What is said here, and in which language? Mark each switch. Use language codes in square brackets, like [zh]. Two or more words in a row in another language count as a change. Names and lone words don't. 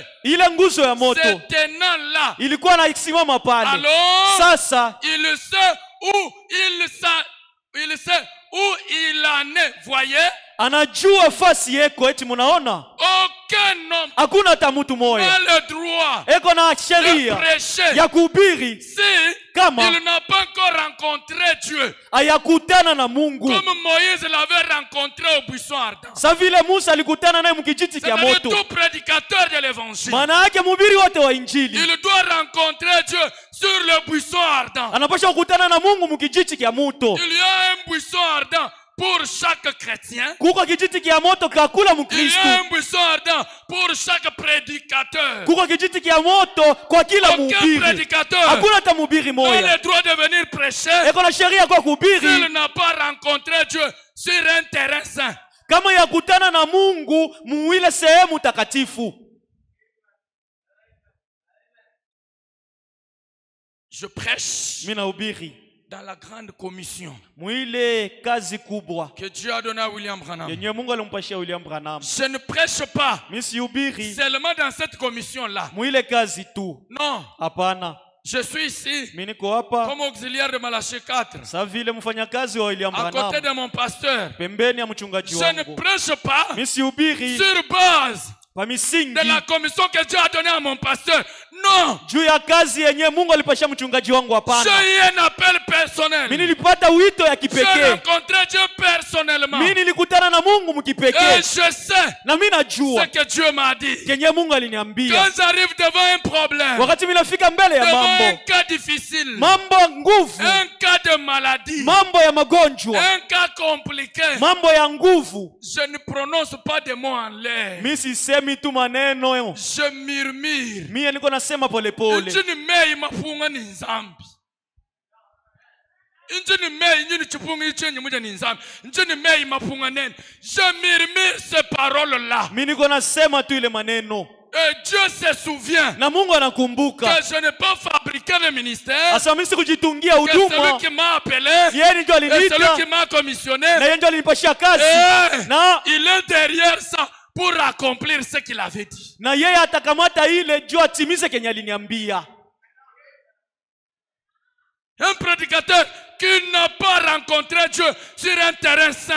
[sw] Ile nguzo ya moto [fr] se tenant là. [sw] ilikuwa naisimama pale. [fr] Alors, [sw] Sasa [fr] il sait où il en est, voyez? [sw] anajua fasi yeko, eti munaona [fr] Aucun homme [sw] hakuna hata mtu moya [fr] n'a le droit [sw] eko na [fr] de [sw] sheria [fr] prêcher [sw] ya kuhubiri [fr] si [sw] kama [fr] il n'a pas encore rencontré Dieu, [sw] ayakutana na Mungu, [fr] comme Moïse l'avait rencontré au buisson ardent. [sw] sa vile Musa alikutana naye mkijiti kya [fr] C'est-à-dire [sw] moto. [fr] tout prédicateur de l'évangile, [sw] Maana yake mhubiri wote wa Injili [fr] il doit rencontrer Dieu sur le buisson ardent. [sw] anapaswa kukutana na Mungu mkijiti kya moto. [fr] Il y a un buisson ardent pour chaque chrétien. [sw] Kuko kijiti kya moto kakula [fr] Il y [sw] Mkristo, [fr] a un buisson ardent pour chaque prédicateur. [sw] kuko kijiti kya moto kwa kila [fr] Aucun [sw] mhubiri. [fr] prédicateur [sw] Hakuna hata mhubiri [fr] n'a [sw] moya [fr] le droit de venir prêcher [sw] eko na sheria kwa [fr] s'il [sw] kuhubiri [fr] n'a pas rencontré Dieu sur un terrain saint. [sw] kama yakutana na Mungu muile sehemu takatifu. [fr] Je prêche [sw] Mimi nahubiri [fr] dans la grande commission [sw] muile kazi kubwa [fr] que Dieu a donnée à William Branham. [sw] yenye Mungu alimpashia William Branham. [fr] Je ne prêche pas [sw] Mimi sihubiri [fr] seulement dans cette commission-là. [sw] muile kazi tu, [fr] Non, [sw] hapana. [fr] je suis ici [sw] Mimi niko hapa [fr] comme auxiliaire de Malachie 4, [sw] sa vile mfanyakazi wa William [fr] à côté [sw] Branham, [fr] de mon pasteur. [sw] pembeni ya mchungaji [fr] Je ne [sw] wangu. [fr] prêche pas [sw] Mimi sihubiri [fr] sur base [sw] kwa misingi [fr] de la commission que Dieu a donnée à mon pasteur. Non, [sw] juu ya kazi yenye Mungu alipashia mchungaji wangu, hapana. [fr] j'ai eu un appel personnel. [sw] Mimi nilipata wito ya [fr] J'ai [sw] kipekee. [fr] rencontré Dieu personnellement. [sw] Mimi nilikutana na Mungu [fr] Et [sw] mkipekee, [fr] je sais [sw] na mimi [fr] ce [sw] najua [fr] que Dieu m'a dit. [sw] kenye Mungu aliniambia. [fr] Quand j'arrive devant un problème, [sw] Wakati mimi nafika mbele ya [fr] devant un [sw] mambo [fr] cas difficile, [sw] mambo nguvu, [fr] un cas de maladie, [sw] mambo ya magonjwa, [fr] un cas compliqué, [sw] mambo ya nguvu, [fr] je ne prononce pas des mots en l'air. [sw] mimi sisemi tu maneno, [fr] Je murmure. [sw] mimi niko nasema polepole. Injini mei mafunga ni nzambi. Injini mei nyini chipunga ichenye muja ni nzambi. Injini mei mafunga nene. [fr] Je murmure ces paroles-là. [sw] Mimi niko nasema tu ile maneno, [fr] Et Dieu se souvient [sw] na Mungu anakumbuka. [fr] que je n'ai pas fabriqué le ministère. [sw] Asa mimi sikujitungia [fr] Que celui [sw] huduma, [fr] qui m'a appelé, [sw] yeye ndio [fr] et celui [sw] aliniita [fr] qui m'a commissionné, [sw] na yeye ndio alinipashia kazi, na [fr] il est derrière ça pour accomplir ce qu'il avait dit. [sw] na yeye atakamata ile juu atimize kenye aliniambia. [fr] Un prédicateur qui n'a pas rencontré Dieu sur un terrain saint,